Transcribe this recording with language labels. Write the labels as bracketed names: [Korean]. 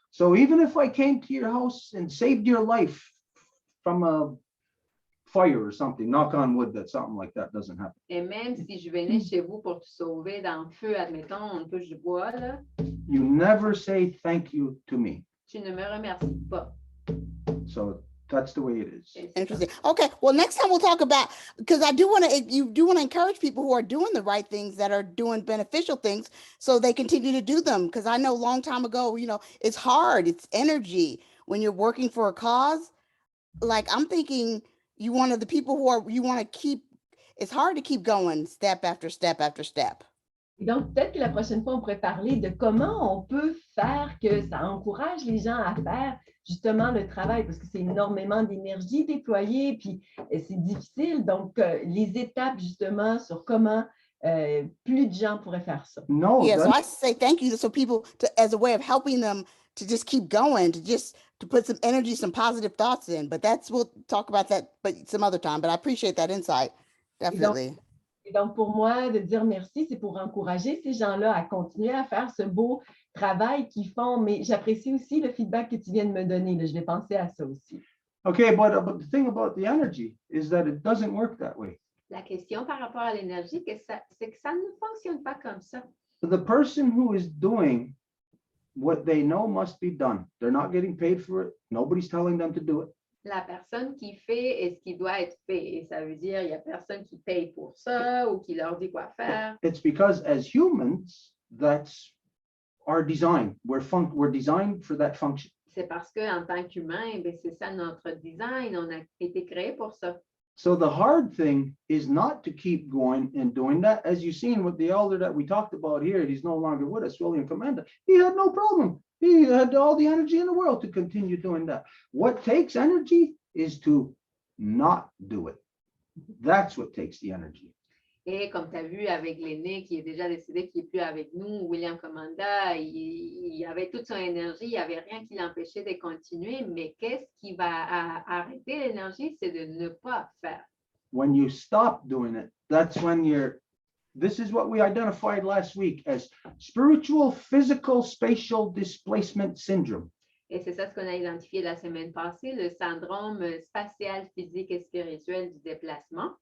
[English] So even if I came to your house and saved your life from a fire or something, knock on wood that something like that doesn't happen. [French] Et même si je venais chez vous pour te sauver dans le feu, admettons, on touche du bois, là, [English] You never say thank you to me. [French] tu ne me remercies pas. [English] So that's the way it is. [French] Et c'est [English] Interesting. Okay, well, next time we'll talk about, because I do want to, you do want to encourage people who are doing the right things, that are doing beneficial things, so they continue to do them. Because I know a long time ago, it's hard, it's energy when you're working for a cause. Like, I'm thinking you one of the people you want to keep, it's hard to keep going step after step after step. [French] Et donc, peut-être que la prochaine fois, on pourrait parler de comment on peut faire que ça encourage les gens à faire justement le travail, parce que c'est énormément d'énergie déployée, puis c'est difficile. Donc, les étapes justement sur comment plus de gens pourraient faire ça. [English] No, Yeah, so that's- I say thank you so people as a way of helping them to just keep going, to put some energy, some positive thoughts in. But we'll talk about that but some other time. But I appreciate that insight. Definitely. [French] Et donc, pour moi, de dire merci, c'est pour encourager ces gens-là à continuer à faire ce beau travail qu'ils font. Mais j'apprécie aussi le feedback que tu viens de me donner. Là. Je vais penser à ça aussi. [English] Okay, but the thing about the energy is that it doesn't work that way. [French] La question par rapport à l'énergie, c'est que ça ne fonctionne pas comme ça. [English] The person who is doing what they know must be done, they're not getting paid for it. Nobody's telling them to do it. [French] La personne qui fait ce qui doit être fait. Et ça veut dire qu'il n'y a personne qui paye pour ça ou qui leur dit quoi faire. [English] It's because as humans, that's our design. We're designed for that function. [French] C'est parce qu'en tant qu'humain, c'est ça notre design. On a été créé pour ça. [English] So the hard thing is not to keep going and doing that. As you've seen with the elder that we talked about here, he's no longer with us, William Comenda. He had no problem. He had all the energy in the world to continue doing that. What takes energy is to not do it. That's what takes the energy. [French] Et comme tu as vu avec l'aîné qui est déjà décédé, qui n'est plus avec nous, William Comenda, il avait toute son énergie, il n'y avait rien qui l'empêchait de continuer, mais qu'est-ce qui va arrêter l'énergie? C'est de ne pas faire. [English] When you stop doing it, that's when this is what we identified last week as spiritual, physical, spatial displacement syndrome. [French] Et c'est ça ce qu'on a identifié la semaine passée, le syndrome spatial, physique et spirituel du déplacement.